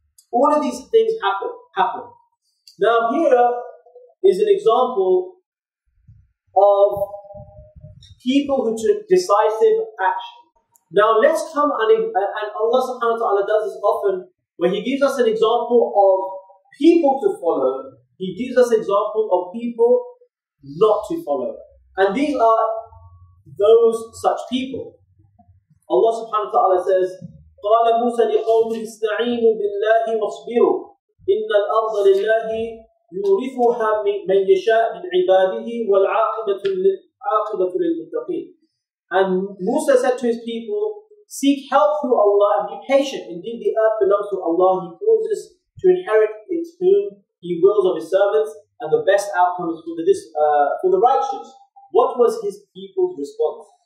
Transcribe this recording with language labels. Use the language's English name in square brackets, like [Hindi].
[English] All of these things happen. Now here is an example of people who took decisive action. Now let's come and Allah subhanahu wa ta'ala does this often, where He gives us an example of people to follow. He gives us an example of people not to follow. And these are those such people. Allah subhanahu wa ta'ala says, [Arabic] قَالَ مُوسَى لِقَوْمِهِ اسْتَعِينُوا بِاللَّهِ وَاصْبِرُوا إِنَّ الْأَرْضَ لِلَّهِ يُورِثُهَا مَنْ يَشَاءُ مِنْ عِبَادِهِ وَالْعَاقِبَةُ لِلْمُتَّقِينَ. [English] And Musa said to his people, seek help through Allah and be patient. Indeed, the earth belongs to Allah. He causes to inherit it whom He wills of His servants, and the best outcome is for the righteous. What was his people's response?